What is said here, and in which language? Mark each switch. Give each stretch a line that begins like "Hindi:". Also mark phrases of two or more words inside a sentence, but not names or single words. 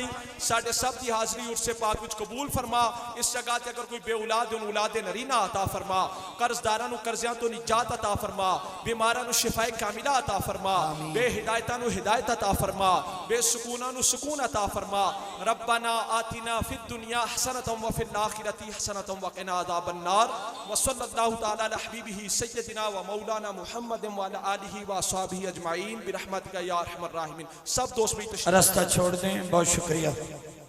Punjabi: ساڈے سب دی حاضری عرسے پاک وچ قبول فرما۔ اس جگہ تے اگر کوئی بے اولاد ان اولاد نرینہ عطا فرما، قرضداراں نوں قرضیاں توں نجات عطا فرما، بیماراں نوں شفائے کاملہ عطا فرما، بے ہدایتاں نوں ہدایت عطا فرما، بے سکوناں نوں سکون عطا فرما.
Arabic: ربنا آتنا في الدنيا حسنة وفي الآخرة حسنة وقنا عذاب النار. وصلى الله تعالى على حبيبه سيدنا ومولانا محمد وعلى آله وأصحابه أجمعين برحمتك يا أرحم الراحمين.
Urdu: سب دوست بھی راستہ چھوڑ دیں، بہت شکریہ.